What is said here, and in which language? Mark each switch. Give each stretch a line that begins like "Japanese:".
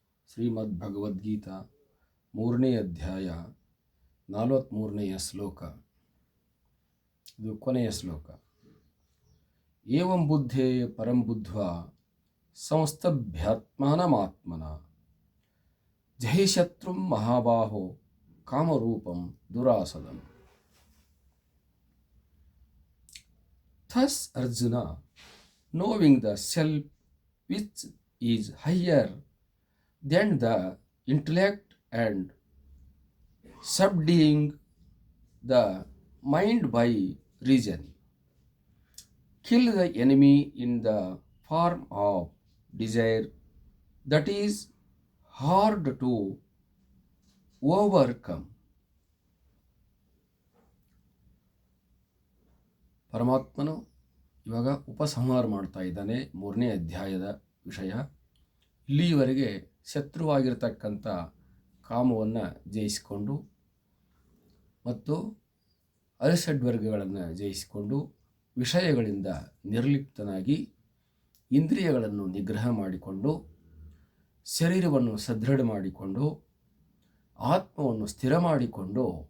Kannada: ಶ್ರೀಮದ್ಭಗವದ್ಗೀತಾ 3ನೇ ಅಧ್ಯಾಯ 43ನೆಯ ಶ್ಲೋಕ. ಇದು ಕೊನೆಯ ಶ್ಲೋಕ.
Sanskrit: ಏವಂ ಬುದ್ಧೇ ಪರಂ ಬುದ್ಧ್ವಾ ಸಂಸ್ತಭ್ಯಾತ್ಮಾನಮಾತ್ಮನ ಜಹಿ ಶತ್ರುಂ ಮಹಾಬಾಹೋ ಕಾಮರೂಪಂ ದುರಾಸದಂ.
English: Thus Arjuna, knowing the self which is higher than the intellect and subduing the mind by reason, kill the enemy in the form of desire that is hard to overcome.
Kannada: ಪರಮಾತ್ಮನು ಇವಾಗ ಉಪಸಂಹಾರ ಮಾಡ್ತಾ ಇದ್ದಾನೆ 3ನೇ ಅಧ್ಯಾಯದ ವಿಷಯ. ಇಲ್ಲಿಯವರೆಗೆ ಶತ್ರುವಾಗಿರ್ತಕ್ಕಂಥ ಕಾಮವನ್ನು ಜಯಿಸಿಕೊಂಡು ಮತ್ತು ಅರಿಷಡ್ವರ್ಗಗಳನ್ನು ಜಯಿಸಿಕೊಂಡು ವಿಷಯಗಳಿಂದ ನಿರ್ಲಿಪ್ತನಾಗಿ ಇಂದ್ರಿಯಗಳನ್ನು ನಿಗ್ರಹ ಮಾಡಿಕೊಂಡು ಶರೀರವನ್ನು ಸದೃಢ ಮಾಡಿಕೊಂಡು ಆತ್ಮವನ್ನು ಸ್ಥಿರ ಮಾಡಿಕೊಂಡು